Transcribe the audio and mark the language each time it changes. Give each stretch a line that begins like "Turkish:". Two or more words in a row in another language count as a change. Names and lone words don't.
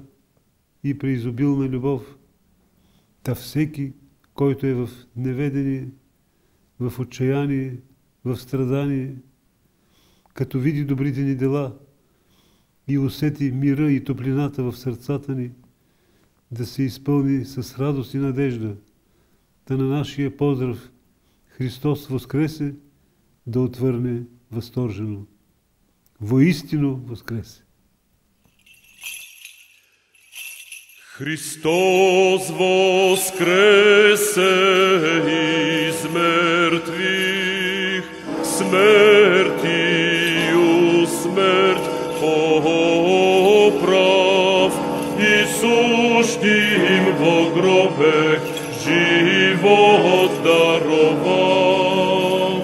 Bulgarian: и преизобилна любов, та всеки, който е в неведение, в отчаяние, в страдание, като види добрите ни дела и усети мира и топлината в сърцата ни, да се изпълни с радост и надежда, да на нашия поздрав
Church Slavic: Христос воскресе,
Bulgarian: да отвърне възторжено.
Church Slavic: Воистину воскресе! Христос воскресе из мертвых, смертью смерть поправ, и сущим во гробе живот даровав.